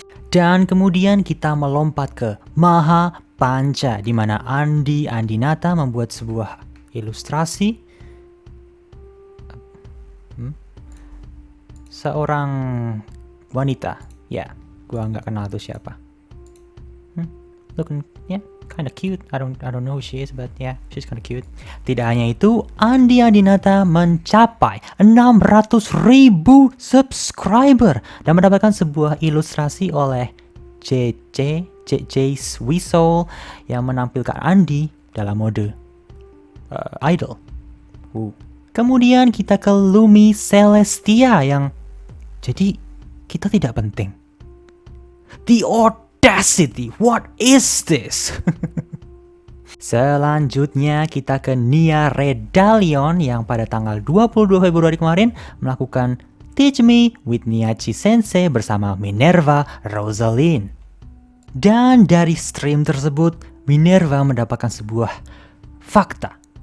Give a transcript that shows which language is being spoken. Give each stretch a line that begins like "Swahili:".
Indonesian: Dan kemudian kita melompat ke Maha Panca, di mana Andinata membuat sebuah ilustrasi seorang wanita. Ya, gua nggak kenal itu siapa.
English: Looking, kinda cute. I don't know who she is, but she's kinda cute.
Indonesian: Tidak hanya itu, Andinata mencapai 600.000 subscriber dan mendapatkan sebuah ilustrasi oleh JJ Swisol yang menampilkan Andi dalam mode idol. Kemudian kita ke Lumi Celestia yang jadi kita tidak penting.
English: The audacity, what is this?
Indonesian: Selanjutnya kita ke Nia Redalion yang pada tanggal 22 Februari kemarin melakukan Teach Me with Niachi Sensei bersama Minerva Rosaline. Dan dari stream tersebut, Minerva mendapatkan sebuah fakta.